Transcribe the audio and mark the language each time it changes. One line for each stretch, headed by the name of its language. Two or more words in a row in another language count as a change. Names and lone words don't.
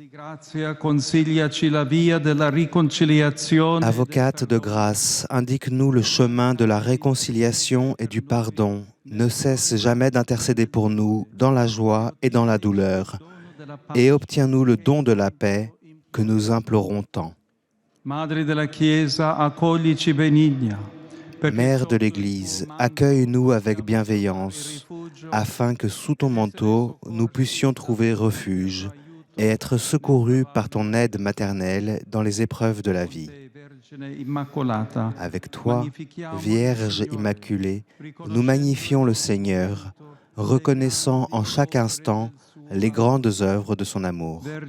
French: Avocate de grâce, indique-nous le chemin de la réconciliation et du pardon. Ne cesse jamais d'intercéder pour nous dans la joie et dans la douleur, et obtiens-nous le don de la paix que nous implorons tant.
Italian: Madre della Chiesa, accoglici benigna.
French: Mère de l'Église, accueille-nous avec bienveillance, afin que sous ton manteau, nous puissions trouver refuge et être secourus par ton aide maternelle dans les épreuves de la vie. Avec toi, Vierge Immaculée, nous magnifions le Seigneur, reconnaissant en chaque instant les grandes œuvres de son amour.